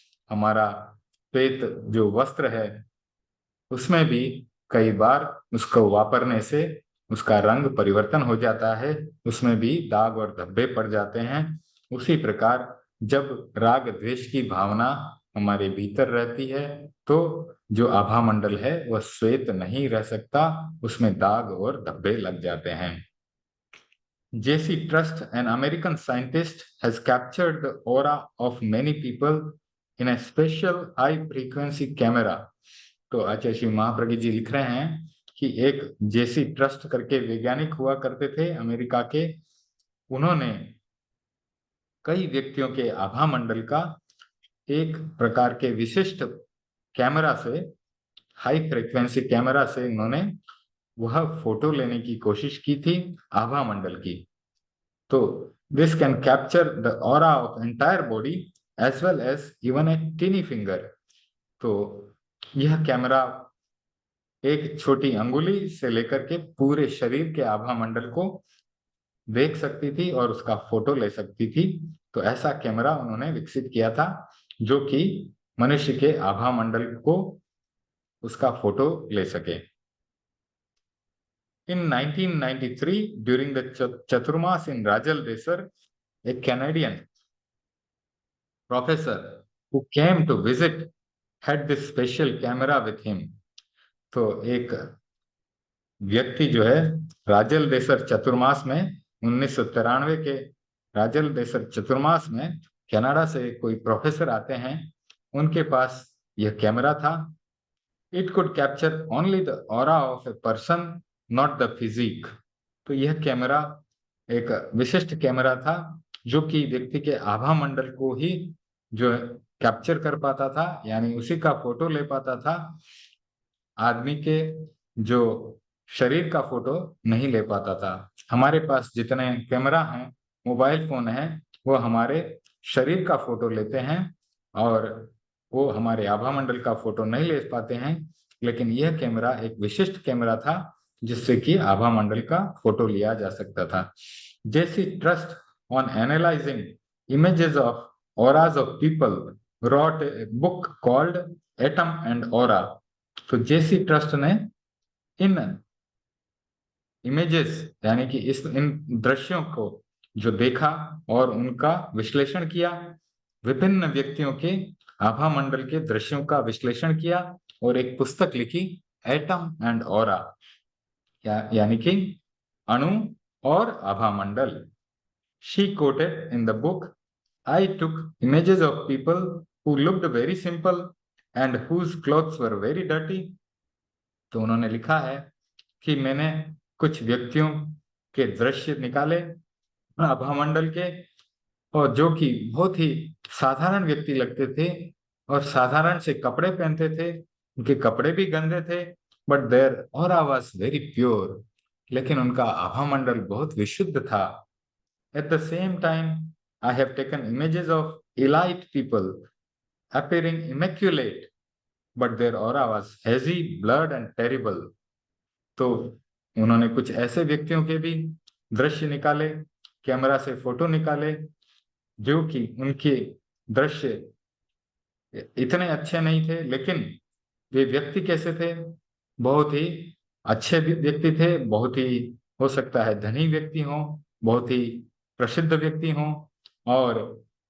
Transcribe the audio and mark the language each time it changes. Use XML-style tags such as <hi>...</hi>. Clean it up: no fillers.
<hi>हमारा श्वेत जो वस्त्र है उसमें भी कई बार उसको वापरने से उसका रंग परिवर्तन हो जाता है, उसमें भी दाग और धब्बे पड़ जाते हैं। उसी प्रकार जब राग द्वेष की भावना हमारे भीतर रहती है तो जो आभा मंडल है वह श्वेत नहीं रह सकता, उसमें दाग और धब्बे लग जाते हैं।</hi> <en>JC Trust, an American scientist, has captured the aura of many people in a special high frequency camera।</en> <hi>तो आचार्य श्री महाप्रज्ञ जी लिख रहे हैं कि एक जेसी ट्रस्ट करके वैज्ञानिक हुआ करते थे अमेरिका के, उन्होंने कई व्यक्तियों के आभा मंडल का एक प्रकार के विशिष्ट कैमरा से, हाई फ्रीक्वेंसी कैमरा से उन्होंने वह फोटो लेने की कोशिश की थी आभा मंडल की।</hi> <en>तो this can capture the aura of entire body as well as even a tiny finger.</en> <hi>तो यह कैमरा एक छोटी अंगुली से लेकर के पूरे शरीर के आभा मंडल को देख सकती थी और उसका फोटो ले सकती थी। तो ऐसा कैमरा उन्होंने विकसित किया था जो कि मनुष्य के आभा मंडल को उसका फोटो ले सके।</hi> <en>In 1993, during the Chaturmas in Rajal Desar, a Canadian professor who came to visit had this special camera with him।</en> <hi>तो एक व्यक्ति जो है राजल देसर चतुर्मास में 1993 के राजल देसर चतुर्मास में कनाडा से कोई प्रोफेसर आते हैं, उनके पास यह कैमरा था।</hi> <en>It could capture only the aura of a person, not the physique.</en> <hi>तो यह कैमरा एक विशिष्ट कैमरा था जो कि व्यक्ति के आभा मंडल को ही जो कैप्चर कर पाता था, यानी उसी का फोटो ले पाता था। आदमी के जो शरीर का फोटो नहीं ले पाता था। हमारे पास जितने कैमरा हैं, मोबाइल फोन है, वो हमारे शरीर का फोटो लेते हैं और वो हमारे आभा मंडल का फोटो नहीं ले पाते हैं। लेकिन यह कैमरा एक विशिष्ट कैमरा था जिससे कि आभा मंडल का फोटो लिया जा सकता था।</hi> <en>J C Trust on analyzing images of auras of people wrote a book called Atom and Aura।</en> <hi>तो जेसी ट्रस्ट ने इन इमेजेस यानी कि इन दृश्यों को जो देखा और उनका विश्लेषण किया, विभिन्न व्यक्तियों के आभा मंडल के दृश्यों का विश्लेषण किया और एक पुस्तक लिखी, एटम एंड ऑरा, यानी कि अणु और आभा मंडल।</hi> <en>She quoted in the book, I took images of people who looked very simple and whose clothes were very dirty।</en> <hi>तो उन्होंने लिखा है कि मैंने कुछ व्यक्तियों के दृश्य निकाले आभामंडल के, और जो कि बहुत ही साधारण व्यक्ति लगते थे और साधारण से कपड़े पहनते थे, उनके कपड़े भी गंदे थे,</hi> <en>but their aura was very pure,</en> <hi>लेकिन उनका आभामंडल बहुत विशुद्ध था।</hi> <en>At the same time, I have taken images of elite people appearing immaculate, but their aura was hazy, blurred and terrible।</en> <hi>तो उन्होंने कुछ ऐसे व्यक्तियों के भी दृश्य निकाले, कैमरा से फोटो निकाले, जो कि उनके दृश्य इतने अच्छे नहीं थे, लेकिन वे व्यक्ति कैसे थे, बहुत ही अच्छे व्यक्ति थे, बहुत ही हो सकता है धनी व्यक्ति हो, बहुत ही प्रसिद्ध व्यक्ति हो और</hi>